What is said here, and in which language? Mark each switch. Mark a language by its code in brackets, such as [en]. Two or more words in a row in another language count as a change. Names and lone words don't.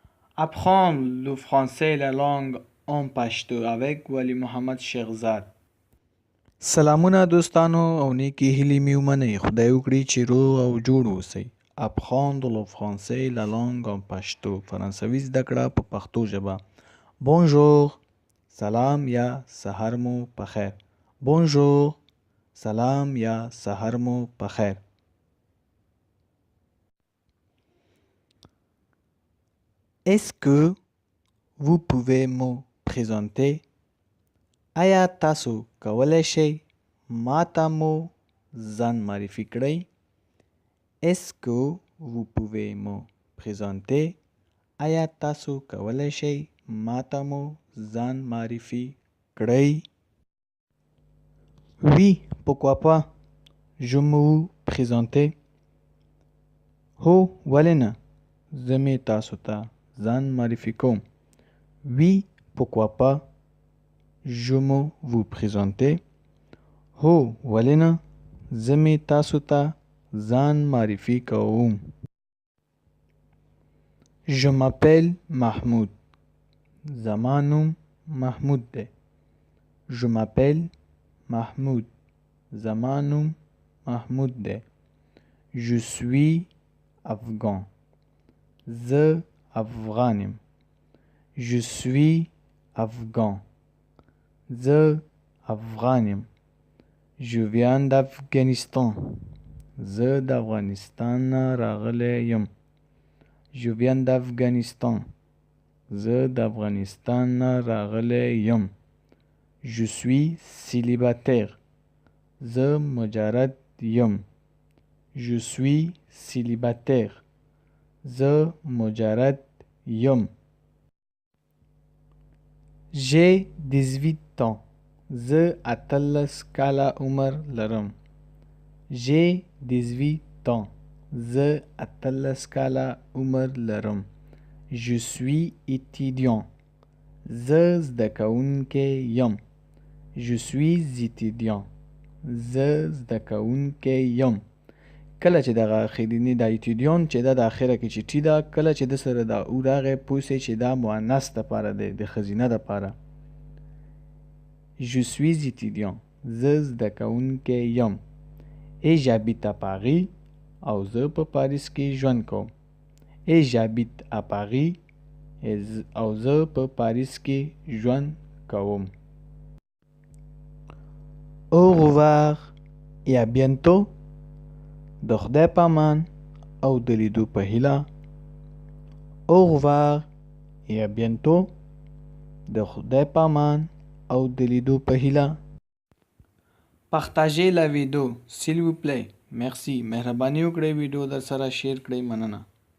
[fr] Apprendre le français et la langue en پښتو avec ولی محمد شیخزاد. [ps] سلامونه دوستانو او نیکی هیلې مې ومنئ. خدای وکړي چې روغ او جوړ اوسئ. [fr] Apprendre le français et la langue en پښتو. [ps] فرانسوي زده کړه په پښتو ژبه. Bonjour. سلام یا سحر مو پخیر. Bonjour. سلام یا سحر مو پخیر. [fr] Est-ce que vous pouvez me présenter? [ps] آیا تاسو کولی شئ ما ته مو ځان معرفي کړئ؟ [fr] Est-ce que vous pouvez me présenter? [ps] آیا تاسو کولی شئ ما ته مو ځان معرفي کړئ؟ [fr] Oui, pourquoi pas? Je me vous présenter. [ps] هو ولې نه؟ زه مې تاسو ته ځان معرفي کوم. [fr] Oui, pourquoi pas? Je me vous présenter. [ps] هو ولې نه؟ زه مې تاسو ته ځان معرفي کوم. [fr] Je m'appelle Mahmoud. [ps] زما نوم محمود دی. [fr] Je m'appelle Mahmoud. [ps] زما نوم محمود دی. [fr] Je suis afghan. [ps] زه افغان یم. [fr] Je suis afghan. [ps] زه افغان یم. [fr] Je viens d'Afghanistan. [ps] زه د افغانستان نه راغلی یم. [fr] Je viens d'Afghanistan. [ps] زه د افغانستان نه راغلی یم. [fr] Je suis célibataire. [ps] زه مجرد یم. [fr] Je suis célibataire. [ps] زه مجرد یم. [fr] J'ai 18 ans. [ps] زه 18 کاله عمر لرم. [fr] J'ai 18 ans. [ps] زه 18 کاله عمر لرم. [fr] Je suis étudiant. [ps] زه زده کوونکی یم. [fr] Je suis étudiant. [ps] زه زده کوونکی یم. کله چې دغه اخرینی دا ایتیډیون چې دا د اخره کې چې ټي ده، کله چې د سره دا او راغی پوه سئ چې دا مؤنث دپاره دی، د ښځینه دپاره. [fr] Je suis étudiant. [ps] زه زده کوونکی یم. [fr] Et j'habite à Paris. [ps] او زه په پاریس کې ژوند کوم. [fr] Et j'habite à Paris. [ps] او زه په پاریس کې ژوند کوم. [fr] Au revoir et à bientôt. [ps] د خدای په امان او د لیدو په هیله. [fr] Au revoir et à bientôt. [ps] د خدای په امان او د لیدو په هیله. [fr] Partagez la vidéo s'il vous plaît. Merci. [ps] مهرباني وکړئ ویډیو در سره شیر کړئ. مننه.